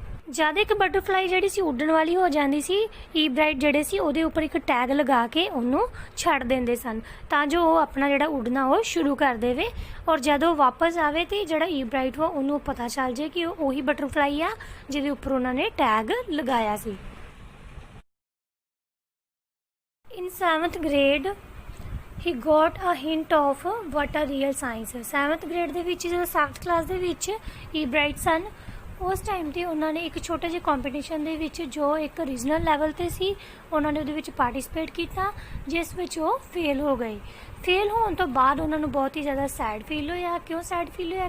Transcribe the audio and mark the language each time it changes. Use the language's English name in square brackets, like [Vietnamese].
[Punjabi] ਜਦ ਇੱਕ ਬਟਰਫਲਾਈ ਜਿਹੜੀ ਸੀ ਉੱਡਣ ਵਾਲੀ ਹੋ ਜਾਂਦੀ ਸੀ, ਈ ਬ੍ਰਾਈਟ ਜਿਹੜੇ ਸੀ ਉਹਦੇ ਉੱਪਰ ਇੱਕ ਟੈਗ ਲਗਾ ਕੇ ਉਹਨੂੰ ਛੱਡ ਦਿੰਦੇ ਸਨ ਤਾਂ ਜੋ ਉਹ ਆਪਣਾ ਜਿਹੜਾ ਉੱਡਣਾ ਉਹ ਸ਼ੁਰੂ ਕਰ ਦੇਵੇ। ਔਰ ਜਦੋਂ ਵਾਪਸ ਆਵੇ ਤੇ ਜਿਹੜਾ ਈ ਬ੍ਰਾਈਟ ਵਾ ਉਹਨੂੰ ਪਤਾ ਚੱਲ ਜਾਏ ਕਿ ਉਹ ਉਹੀ ਬਟਰਫਲਾਈ ਆ ਜਿਹਦੇ ਉੱਪਰ ਉਹਨਾਂ ਨੇ ਟੈਗ ਲਗਾਇਆ ਸੀ। [English] In 7th grade he got a hint of what a real science is। [Punjabi] 7th grade ਦੇ ਵਿੱਚ, ਜਦੋਂ 7th ਕਲਾਸ ਦੇ ਵਿੱਚ ਈ ਬ੍ਰਾਈਟ ਸਨ, ਉਸ ਟਾਈਮ 'ਤੇ ਉਹਨਾਂ ਨੇ ਇੱਕ ਛੋਟੇ ਜਿਹੇ ਕੰਪੀਟੀਸ਼ਨ ਦੇ ਵਿੱਚ ਜੋ ਇੱਕ ਰੀਜਨਲ ਲੈਵਲ 'ਤੇ ਸੀ ਉਹਨਾਂ ਨੇ ਉਹਦੇ ਵਿੱਚ ਪਾਰਟੀਸਪੇਟ ਕੀਤਾ, ਜਿਸ ਵਿੱਚ ਉਹ ਫੇਲ ਹੋ ਗਏ। ਫੇਲ ਹੋਣ ਤੋਂ ਬਾਅਦ ਉਹਨਾਂ ਨੂੰ ਬਹੁਤ ਹੀ ਜ਼ਿਆਦਾ ਸੈਡ ਫੀਲ ਹੋਇਆ। ਕਿਉਂ ਸੈਡ ਫੀਲ ਹੋਇਆ?